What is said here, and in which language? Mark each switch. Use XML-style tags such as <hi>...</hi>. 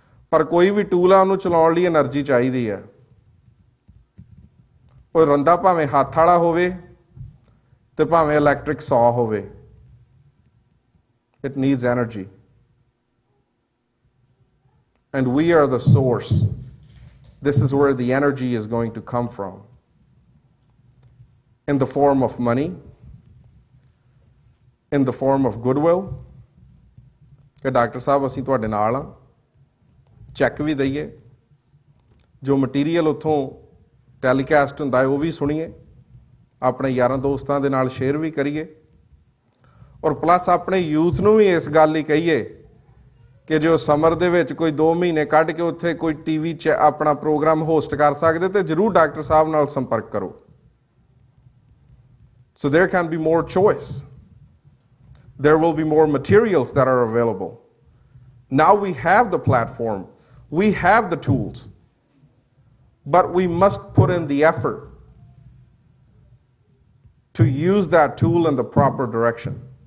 <pa>ਪਰ ਕੋਈ ਵੀ ਟੂਲ ਆ ਉਹਨੂੰ ਚਲਾਉਣ ਲਈ એનર્ਜੀ ਚਾਹੀਦੀ ਹੈ। ਉਹ ਰੰਦਾ ਭਾਵੇਂ ਹੱਥ ਵਾਲਾ ਹੋਵੇ ਤੇ ਭਾਵੇਂ ਇਲੈਕਟ੍ਰਿਕ ਸੌ ਹੋਵੇ,</pa> <en>It needs energy. And we are the source. This is where the energy is going to come from, in the form of money, in the form of goodwill.</en> <pa>ਕਿ ਡਾਕਟਰ ਸਾਹਿਬ ਅਸੀਂ ਤੁਹਾਡੇ ਨਾਲ ਹਾਂ, ਚੈੱਕ ਵੀ ਦਈਏ, ਜੋ material ਉੱਥੋਂ telecast ਹੁੰਦਾ ਹੈ ਉਹ ਵੀ ਸੁਣੀਏ, ਆਪਣੇ ਯਾਰਾਂ ਦੋਸਤਾਂ ਦੇ ਨਾਲ ਸ਼ੇਅਰ ਵੀ ਕਰੀਏ, ਔਰ ਪਲੱਸ ਆਪਣੇ ਯੂਥ ਨੂੰ ਵੀ ਇਸ ਗੱਲ ਲਈ ਕਹੀਏ ਕਿ ਜੋ ਸਮਰ ਦੇ ਵਿੱਚ ਕੋਈ 2 ਮਹੀਨੇ ਕੱਢ ਕੇ ਉੱਥੇ ਕੋਈ TV 'ਚ ਆਪਣਾ ਪ੍ਰੋਗਰਾਮ ਹੋਸਟ ਕਰ ਸਕਦੇ ਤੇ ਜ਼ਰੂਰ ਡਾਕਟਰ ਸਾਹਿਬ ਨਾਲ ਸੰਪਰਕ ਕਰੋ।</pa> <en>So there can be more choice. There will be more materials that are available. Now we have the platform. We have the tools. But we must put in the effort to use that tool in the proper direction.</en>